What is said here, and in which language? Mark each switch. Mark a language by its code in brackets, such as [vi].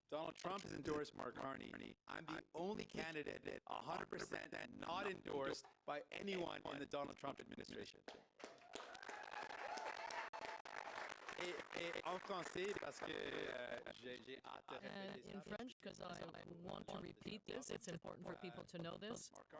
[en] Donald Trump has endorsed Mark Carney. I'm the only candidate 100% not endorsed by anyone in the Donald Trump administration. [fr] Et en français, parce que j'ai hâte de répéter ça. [en] In French, because I want to repeat this, it's important for people to know this.